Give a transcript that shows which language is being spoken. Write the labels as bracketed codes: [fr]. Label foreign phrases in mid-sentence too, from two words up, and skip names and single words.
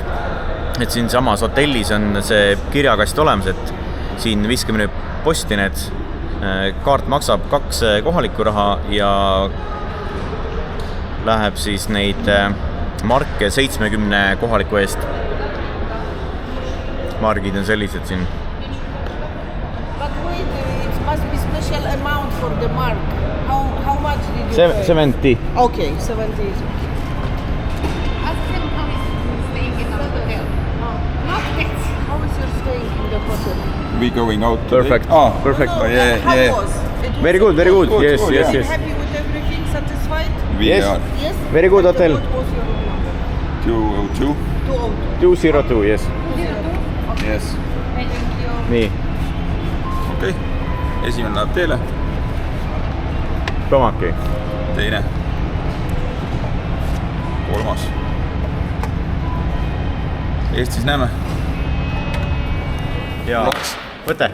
[et] Et siin samas hotellis on see kirjakast olemas, et siin viskame nüüd posti need. Kaart maksab 2 kohalikku raha ja läheb siis neid marke 70 kohaliku eest. Margid on sellised siin. [en] Must be special amount for the mark. How much did you pay? 70. Okay, 70. Ask him how he's staying in the hotel. Not that. How is your staying in the hotel? We going out today? Perfect. Perfect. No, how was? Very good, very good. Yes, Are yes, you yes. happy with everything? Satisfied? We Yes. are Yes? Very good hotel. What was your room 202. number? 202, yes. Yes. Thank you. [et] Nii, Okei. Esimene läheb teile, tomaki. teine, kolmas. Eestis näeme. ja võte.